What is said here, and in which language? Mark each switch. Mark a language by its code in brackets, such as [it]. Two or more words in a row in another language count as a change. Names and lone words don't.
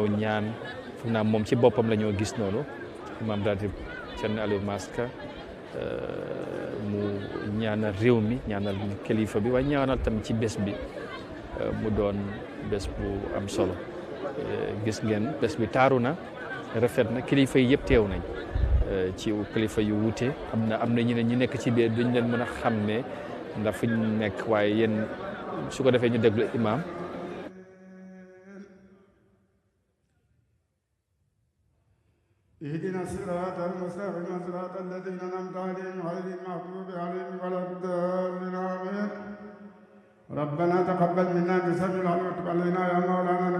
[wo] ñaan foog naa moom ci boppam la ñoo gis noonu imam ratib Thierno Aliou Maska mu ñaanal réew mi ñaanal kilifa bi waaye ñaanal tam ci bés bi mu doon bés bu am solo gis ngeen bés bi taaru na rafet na kilifa yi yëpp teew nañ ci kilifa yu wuute am na ñeneen ñi nekk ci biir duñ leen mën a xam ne ndax fu ñu nekk waaye yéen su ko defee ñu déglu imam [ar] اهدنا الصراط المستقيم صراط الذين انعمت عليهم غير المغضوب عليهم ولا الضالين امين ربنا تقبل منا انت السميع العليم وتب علينا يا مولانا انك